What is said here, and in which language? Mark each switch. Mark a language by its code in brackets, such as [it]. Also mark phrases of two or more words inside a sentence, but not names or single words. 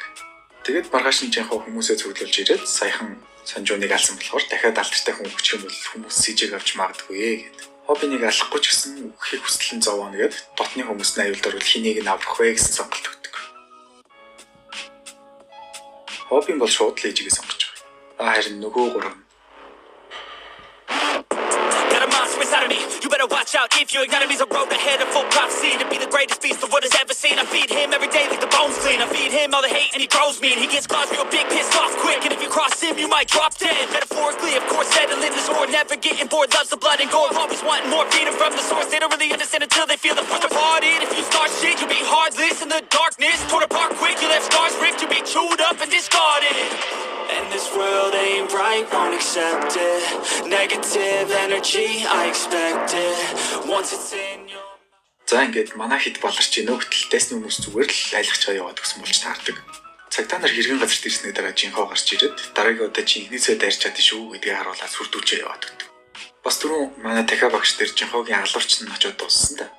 [mn] Тэгээд маргааш нь жинхаа хүмүүсээ цуглуулж ирээд саяхан санжууныг алсан болохоор дахиад алдартай хүн өгчих юм бол хүмүүс сэжиг авч магадгүй гэд. Хоббинийг алахгүй ч гэсэн өгөхийг хүсэлэн зовоно гэд дотны хүмүүсний аюулд орвол хэнийг нь аврах вэ гэсэн сонголт өгдөг. Хоббин бол шууд л ээжигээ сонгож байгаа. Харин нөгөө гурав [en] You better watch out if your enemy's a road ahead of full prophecy to be the greatest beast the world has ever seen. I feed him every day like the bones clean. I feed him all the hate and he grows me and he gets claws real big, pissed off quick. And if you cross him, you might drop dead. Metaphorically, of course, settling the score, never getting bored, loves the blood and gore. Always wanting more, feeding from the source. They don't really understand until they feel the force apart. And if you start shit, you'll be heartless in the darkness. Torn apart quick, you left scars ripped, you'll be chewed up and discarded. And this world ain't right, won't accept it. Negative energy, I expect it. Once it's in your... [mn] За ингээд манай хэд баларч нөгөтл дайсны хүмүүс зүгээр л айлгч байгаа яваад өгсөн болж таардаг. Цагтаа нар хэргийн газарт ирсний дараа жинхаа гарч ирээд дараагийн удаа чи ихнээсээ дайрч чадсан шүү гэдгийг харуулаад сүрдүүлчээ яваад өгдөг. Бас түрүүн манай дахиад багш дээр жинхаагийн алуурч нь очиод дууссан да.